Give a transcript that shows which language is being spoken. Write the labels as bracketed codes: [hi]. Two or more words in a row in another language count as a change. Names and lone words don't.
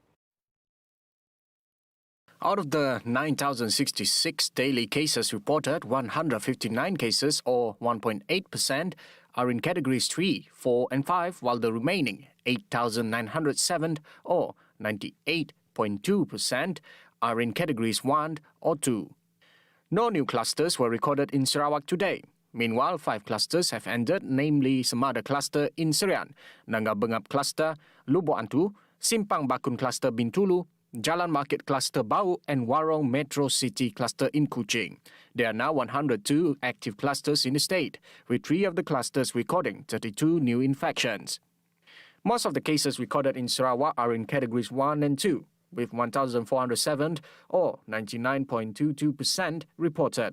[en] Out of the 9,066 daily cases reported, 159 cases, or 1.8%, are in categories 3, 4 and 5, while the remaining 8,907, or 98.2%, are in categories 1 or 2. No new clusters were recorded in Sarawak today. Meanwhile, 5 clusters have ended, namely Semada Cluster in Serian, Nangga Bengap Cluster, Lubuk Antu, Simpang Bakun Cluster Bintulu, Jalan Market Cluster Bau and Warong Metro City Cluster in Kuching. There are now 102 active clusters in the state, with 3 of the clusters recording 32 new infections. Most of the cases recorded in Sarawak are in categories 1 and 2, with 1,407 or 99.22% reported.